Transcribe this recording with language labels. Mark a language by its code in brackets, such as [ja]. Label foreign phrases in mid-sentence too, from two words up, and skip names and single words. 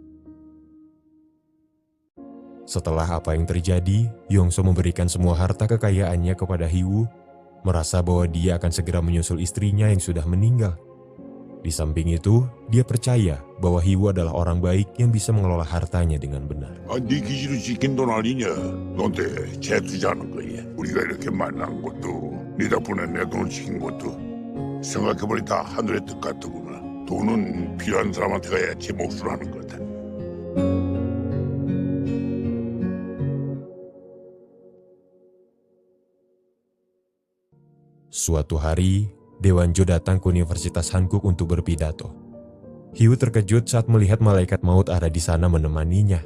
[id] Setelah apa yang terjadi, Yongso memberikan semua harta kekayaannya kepada Hiwoo, merasa bahwa dia akan segera menyusul istrinya yang sudah meninggal. Di samping itu, dia percaya bahwa Hiwoo adalah orang baik yang bisa mengelola hartanya dengan benar. [ko] 네 기지로 지킨 돈 아니냐? 너한테 재투자하는 거야. 우리가 이렇게 만난 것도 네 덕분에 내 돈을 지킨 것도 생각해보니 다 하늘의 뜻 같더구나. 돈은 필요한 사람한테 가야 제 몫을 하는 거다. [id] Suatu hari, Daewonjo datang ke Universitas Hankuk untuk berpidato. Hiwoo terkejut saat melihat malaikat maut ada di sana menemaninya.